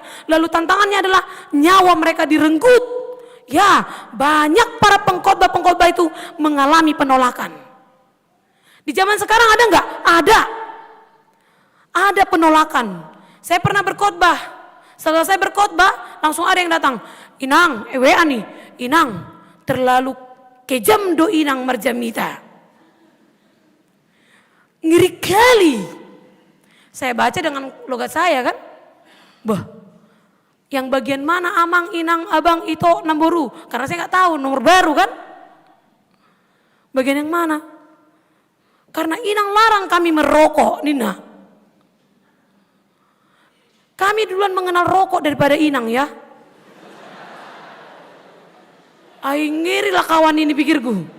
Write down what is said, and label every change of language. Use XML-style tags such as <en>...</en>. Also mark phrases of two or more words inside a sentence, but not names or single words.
<id>Lalu tantangannya adalah nyawa mereka direnggut. Ya, banyak para pengkhotbah itu mengalami penolakan. Di zaman sekarang ada enggak? Ada penolakan. Saya pernah berkhotbah. Setelah saya berkhotbah, langsung ada yang datang. Inang, WA nih. Inang, terlalu kejam</id> <bbc>do inang marjamita.</bbc> <id>Ngeri kali. Saya baca dengan logat saya kan. Bah, yang bagian mana amang, inang, abang, ito, namboru? Karena saya nggak tahu nomor baru kan. Bagian yang mana? Karena inang larang kami merokok, Nina. Kami duluan mengenal rokok daripada inang ya. Aing ngirilah kawan ini pikirku.</id>